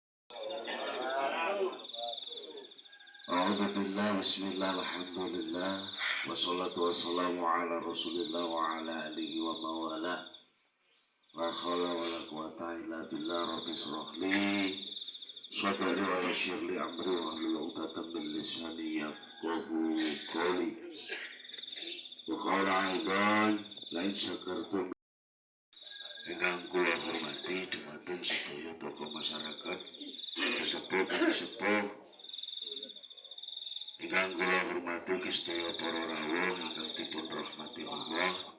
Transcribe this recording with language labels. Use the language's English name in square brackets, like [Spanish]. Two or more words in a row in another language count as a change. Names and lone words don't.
[Arabic] الحمد لله، بسم الله، الحمد لله، والصلاة والسلام على رسول الله وعلى آله وموالاه. لا حول ولا قوة إلا بالله، رب اشرح لي صدري ويسر لي أمري واحلل عقدة من لساني يفقهوا قولي. وقال أيضا لئن شكرتم. [Javanese] Ingkang kula hormati dumateng sedaya tokoh masyarakat, sesepuh ingkang kula hormati sedaya para rawuh ingkang dipun rahmati Allah.